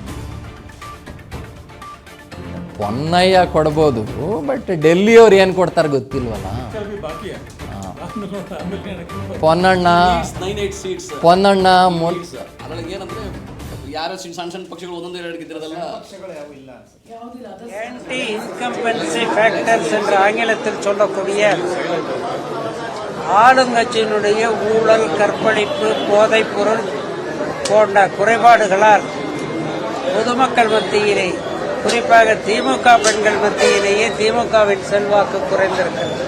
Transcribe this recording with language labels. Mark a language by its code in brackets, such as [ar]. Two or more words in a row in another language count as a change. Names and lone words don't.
[kn] ಪೊನ್ನಯ್ಯ ಕೊಡ್ಬೋದು, ಬಟ್ ಡೆಲ್ಲಿಯವ್ರು ಏನು ಕೊಡ್ತಾರೆ ಗೊತ್ತಿಲ್ವಲ್ಲ. ಪೊನ್ನಣ್ಣ ಯಾರು ಸಣ್ಣ ಸಣ್ಣ ಪಕ್ಷಗಳು ಒಂದೊಂದು ಎರಡು ಗೆದ್ದಿರೋದಲ್ಲ. [en] anti incumbency factors [ta] என்ற ஆங்கிலத்தில் சொல்லக்கூடிய ஆளுங்கட்சியினுடைய ஊழல், கற்பழிப்பு, போதைப் பொருள் போன்ற குறைபாடுகளால் பொதுமக்கள் மத்தியிலே, குறிப்பாக திமுக பெண்கள் மத்தியிலேயே திமுகவின் செல்வாக்கு குறைந்திருக்கிறது.